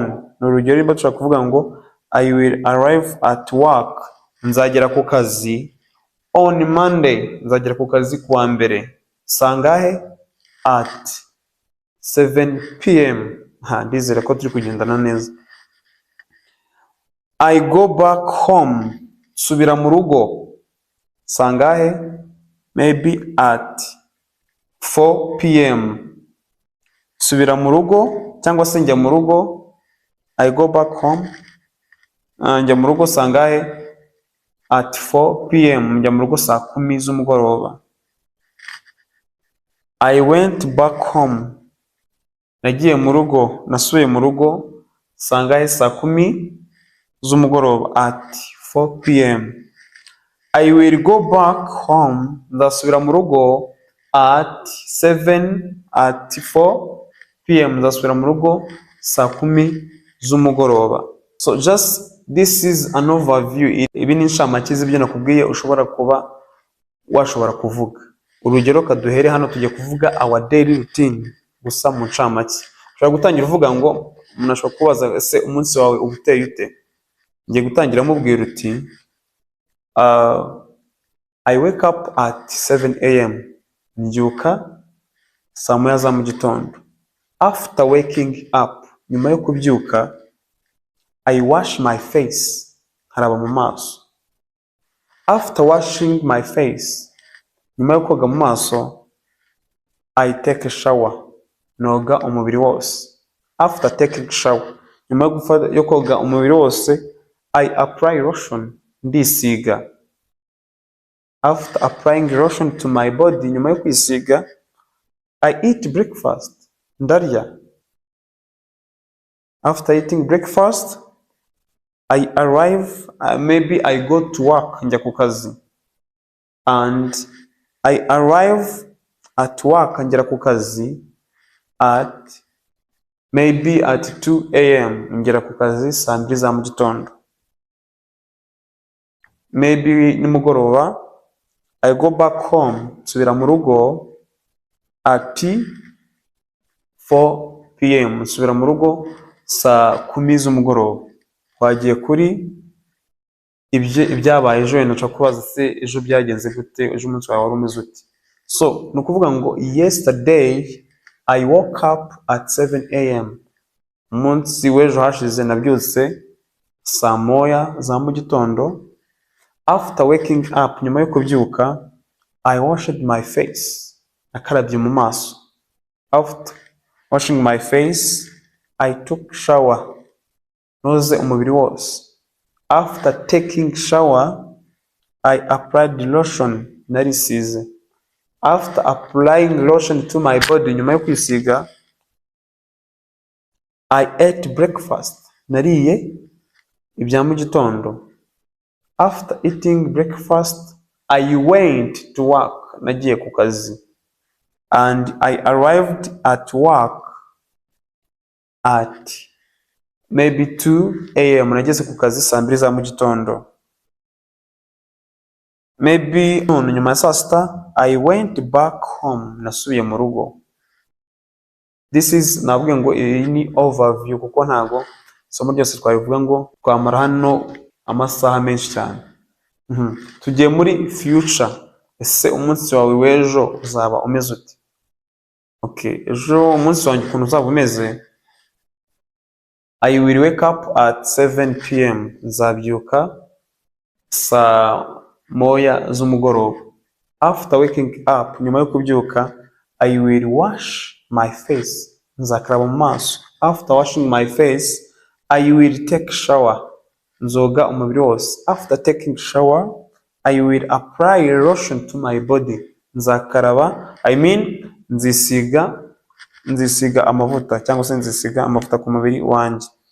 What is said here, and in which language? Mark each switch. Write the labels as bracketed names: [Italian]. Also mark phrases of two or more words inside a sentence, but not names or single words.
[Kinyarwanda] Ni urugero nimba dushaka kuvuga ngo [English] I will arrive at work, [Kinyarwanda] nzagera ku kazi [English] on Monday, [Kinyarwanda] nzagera ku kazi kuwa mbere saa ngahe [English] at 7 pm. [Kinyarwanda] Ndizera ko turi kugendana neza. [English] I go back home, [Kinyarwanda] subira mu rugo saa ngahe, [English] maybe at 4 pm. [Kinyarwanda] Subira mu rugo cyangwa se njya mu rugo. [English] I go back home, [Kinyarwanda] njya mu rugo saa ngahe [English] at 4 pm, [Kinyarwanda] njya mu rugo saa 10 z'umugoroba. [English] I went back home, [Kinyarwanda] nagiye mu rugo, nasubiye mu rugo saa ngahe saa 10 z'umugoroba [English] at 4 pm. I will go back home, [Kinyarwanda] nzasubira mu rugo [English] at 4 pm, [Kinyarwanda] nzasubira mu rugo saa 10 z'umugoroba. [English] So just this is an overview. [Kinyarwanda] Ibi ni inshamake z'ibyo nakubwiye ushobora kuba washobora kuvuga. Urugero kaduhere hano tujye kuvuga [English] our daily routine [Kinyarwanda] gusa mu nshamake. Ushobora gutangira uvuga ngo umuntu ashobora kubaza ese umunsi wawe ubuteye ute. Ngiye gutangira mubwira uti [English] I wake up at 7 am, [Kinyarwanda] mbyuka saa moya za mu gitondo. [English] After waking up, [Kinyarwanda] nyuma yo kubyuka, [English] I wash my face, [Kinyarwanda] nkaraba mu maso. [English] After washing my face, [Kinyarwanda] nyuma yo koga mu maso, [English] I take a shower, [Kinyarwanda] noga umubiri wose. [English] After taking shower, [Kinyarwanda] nyuma yo koga umubiri wose, [English] I apply lotion, ndisiga. After applying lotion to my body, [Kinyarwanda] nyuma yo kwisiga, [English] I eat breakfast, ndarya. After eating breakfast, I arrive, maybe I go to work, [Kinyarwanda] njya ku kazi. [English] And I arrive at work, [Kinyarwanda] ngera ku kazi [English] at maybe at 2 am, [Kinyarwanda] ngera ku kazi saa 2 za mu gitondo. [English] Maybe nimugoroba, I go back home, [Kinyarwanda] nsubira mu rugo [English] at 4 pm, [Kinyarwanda] nsubira mu rugo saa 10 z'umugoroba. Twagiye kuri ibyabaye ejo, wenda ushaka kubaza se ejo byagenze gute, ejo umunsi wawe wari umeze ute. [English] So [Kinyarwanda] ni ukuvuga ngo [English] yesterday I woke up at 7 am, [Kinyarwanda] umunsi w'ejo hashize nabyutse saa moya za mu gitondo. [English] After waking up, [Kinyarwanda] nyuma yo kubyuka, [English] I washed my face, [Kinyarwanda] nakarabye mu maso. [English] After washing my face, I took shower, [Kinyarwanda] noze umubiri wose. [English] After taking shower, I applied lotion, narisize. After applying lotion to my body, [Kinyarwanda] nyuma yo kwisiga, [English] I ate breakfast, [Kinyarwanda] nariye ibya mu gitondo. [English] After eating breakfast, I went to work, [Kinyarwanda] nagiye ku kazi. [English] And I arrived at work at maybe 2 am, [Kinyarwanda] nageze ku kazi saa 2 za mu gitondo. Maybe nyuma ya saa sita, [English] I went back home, [Kinyarwanda] nasubiye mu rugo. [English] This is, [Kinyarwanda] navuga ngo iyi ni overview kuko ntago isomo ryose twabivuga ngo twamara hano amasaha menshi cyane. Tugiye muri future, ese umunsi wawe w'ejo uzaba umeze ute? Okay, ejo umunsi wanjye ukuntu uzaba umeze. [English] I will wake up at 7 p.m. [Kinyarwanda] Nzabyuka saa moya z'umugoroba. [English] After waking up, [Kinyarwanda] nyuma yo kubyuka, [English] I will wash my face. [Kinyarwanda] Nzakaraba mu maso. [English] After washing my face, I will take shower. [Kinyarwanda] Nzoga umubiri wose. [English] After taking shower, I will apply lotion to my body. [Kinyarwanda] Nzakaraba, nzisiga amavuta cyangwa se nzisiga amavuta ku mubiri wanjye.